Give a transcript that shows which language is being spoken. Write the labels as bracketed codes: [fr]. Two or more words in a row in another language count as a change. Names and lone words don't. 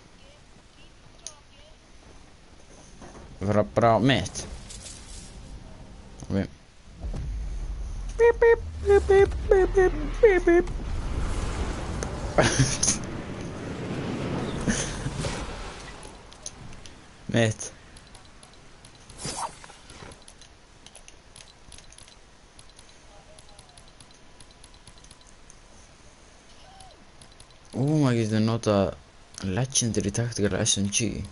[is] Við fara bara á mitt. Ok. Bíp, bíp, bíp, bíp, bíp, bíp, bíp, bíp. Mitt. Maður getur notað Legendary Tactical SMG.